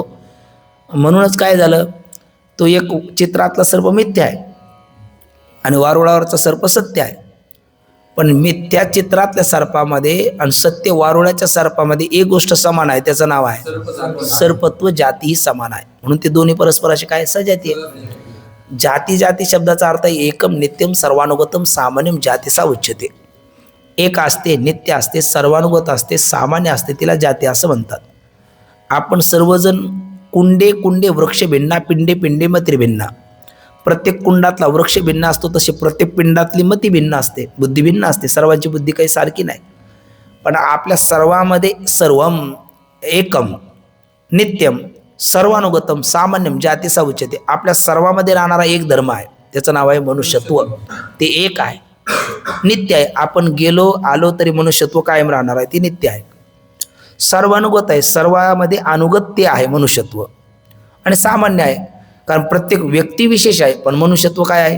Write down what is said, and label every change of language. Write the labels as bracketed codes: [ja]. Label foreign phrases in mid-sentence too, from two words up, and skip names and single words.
[mr] म्हणूनच काय झालं, तो एक चित्रातला सर्प मिथ्या आहे आणि वारुळावरचा सर्प सत्य आहे. पण मिथ्या चित्रातल्या सर्पामध्ये आणि सत्य वारुळाच्या सर्पामध्ये एक गोष्ट समान आहे, त्याचं नाव आहे सर्पत्व. जाती ही समान आहे म्हणून ते दोन्ही परस्पराशी काय सजाती आहे. जाती जाती शब्दाचा अर्थ [sa] एकम नित्यम सर्वानुगतम सामान्यम जातीसा उच्यते. [mr] एक असते, नित्य असते, सर्वानुगत असते, सामान्य असते, तिला जाती असं म्हणतात. आपण सर्वजण [sa] कुंडे कुंडे वृक्ष भिन्ना, पिंडे पिंडे मती भिन्ना. [mr] प्रत्येक कुंडातला वृक्ष भिन्न असतो तसे प्रत्येक पिंडातली मती भिन्न असते, बुद्धी भिन्न असते. सर्वांची बुद्धी काही सारखी नाही, पण आपल्या सर्वामध्ये [sa] सर्वम एकम नित्यम सर्वानुगतम सामान्यम जातीसा उच्यते. [mr] आपल्या सर्वामध्ये राहणारा एक धर्म आहे, त्याचं नाव आहे मनुष्यत्व. ते एक आहे, नित्य आहे. आपण गेलो आलो तरी मनुष्यत्व कायम राहणार आहे, ते नित्य आहे. सर्वानुगत आहे, सर्वामध्ये अनुगत ते आहे मनुष्यत्व. आणि सामान्य आहे कारण प्रत्येक व्यक्ती विशेष आहे, पण मनुष्यत्व काय आहे?